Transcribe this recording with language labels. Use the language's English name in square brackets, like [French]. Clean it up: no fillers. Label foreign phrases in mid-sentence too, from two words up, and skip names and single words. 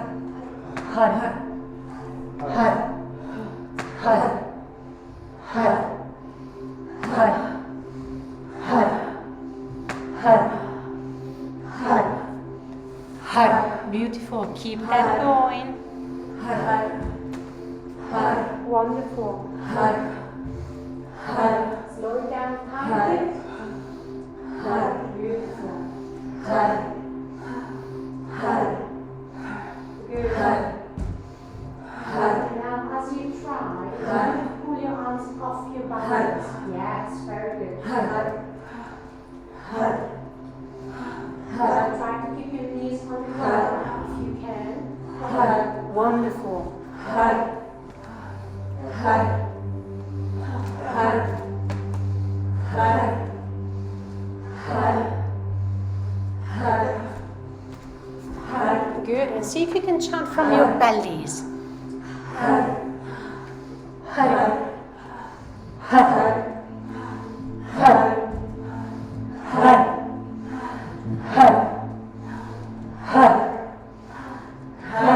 [Punjabi] Har. Har. Har. Har. Har. Har. Har. Har. Har. [English] Beautiful. Keep that going. [Punjabi] Har. Har. Wonderful. Har. Har. [English] Slow it down. [Punjabi] Har. Har. Beautiful. Har. Har. Good. Har. Har. [English] Now as you try, pull your arms off your back. Yes, very good. [Punjabi] Har. Har. Har. [English] Try to keep your knees on the ground if you can. [Punjabi] Har. Wonderful. Har. Har. Har. Har. Har. Har. Har. [English] Good. And see if you can chant from your bellies. [Punjabi] Har. Har. Har. Har. Har. Har. Har. Har.